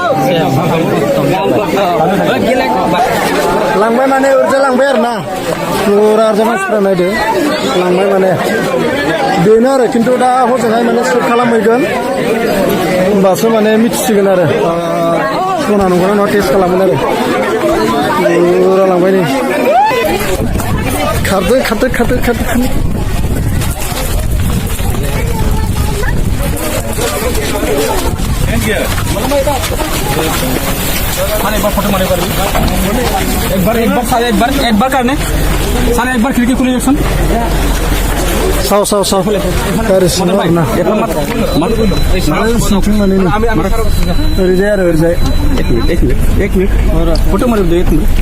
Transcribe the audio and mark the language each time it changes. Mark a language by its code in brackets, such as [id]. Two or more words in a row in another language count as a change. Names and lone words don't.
[brx] लांबाय माने ओरैजा लांबाय आरो ना फुरा ओरैजा मानसिफ्रा नायदो लांबाय माने बेनो आरो खिन्थु दा हजोंहाय माने चेक खालामहैगोन होमबासो माने मिथिसिगोन आरो सना नंगौना नङा टेस्ट खालामगोन आरो फुरा लांबाय नै खारदो [hi] साले एक बार फोटो मारे एक बार करने साले एक बार खिड़की खुली एक्शन [brx] साव गारि सिङाव आरोना सिंथिं माने ओरैजाय आरो ओरैजाय [hi] एक मिनिट फोटो मारे दो एक मिनिट